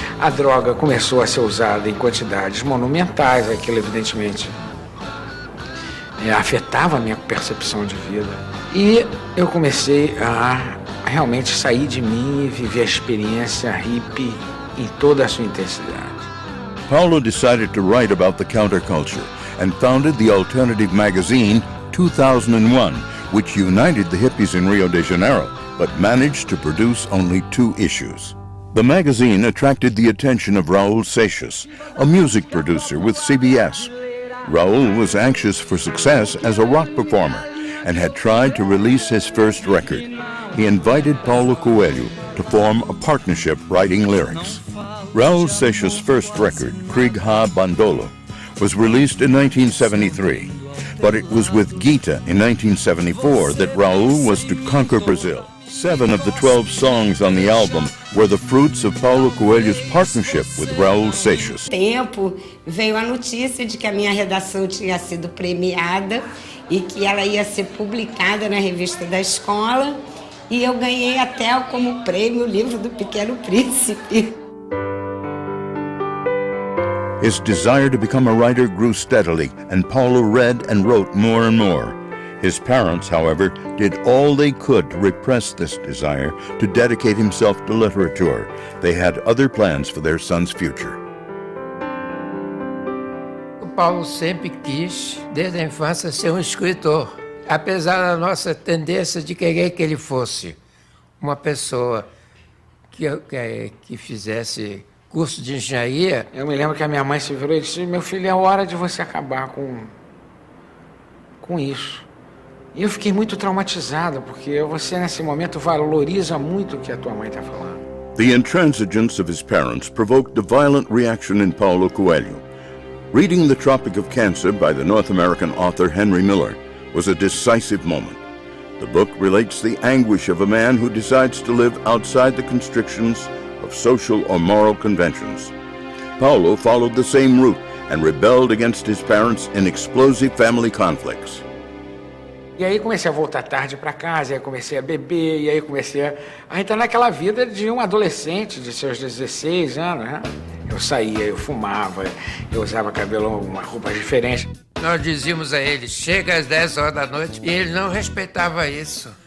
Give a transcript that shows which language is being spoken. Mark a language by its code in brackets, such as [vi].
[pt] A droga começou a ser usada em quantidades monumentais, aquilo evidentemente afetava a minha percepção de vida. E eu comecei a realmente sair de mim e viver a experiência hippie em toda a sua intensidade. [en] Paulo decided to write about the counterculture and founded the alternative magazine 2001, which united the hippies in Rio de Janeiro, but managed to produce only 2 issues. The magazine attracted the attention of Raul Seixas, a music producer with CBS. Raul was anxious for success as a rock performer and had tried to release his first record. He invited Paulo Coelho to form a partnership writing lyrics. Raul Seixas' first record, Krieg Ha Bandolo, was released in 1973. But it was with Gita in 1974 that Raul was to conquer Brazil. 7 of the 12 songs on the album were the fruits of Paulo Coelho's partnership with Raul Seixas. [pt] Tempo veio a notícia de que a minha redação tinha sido premiada e que ela ia ser publicada na revista da escola, e eu ganhei até como prêmio o livro do Pequeno Príncipe. [en] His desire to become a writer grew steadily, and Paulo read and wrote more and more. His parents, however, did all they could to repress this desire to dedicate himself to literature. They had other plans for their son's future. [pt] O Paulo sempre quis, desde a infância, ser um escritor, apesar da nossa tendência de querer que ele fosse uma pessoa que fizesse curso de engenharia. Eu me lembro que a minha mãe se virou e disse: meu filho, é hora de você acabar com isso. E eu fiquei muito traumatizado, porque você, nesse momento, valoriza muito o que a tua mãe está falando. [en] The intransigence of his parents provoked a violent reaction in Paulo Coelho. Reading The Tropic of Cancer by the North American author Henry Miller was a decisive moment. The book relates the anguish of a man who decides to live outside the constrictions of social or moral conventions. Paulo followed the same route and rebelled against his parents in explosive family conflicts. [pt] E aí comecei a voltar tarde para casa, e aí comecei a beber, e aí comecei a entrar naquela vida de um adolescente de seus 16 anos, né? Eu saía, eu fumava, eu usava cabelo, uma roupa diferente. Nós dizíamos a ele, chega às 10 horas da noite, e ele não respeitava isso.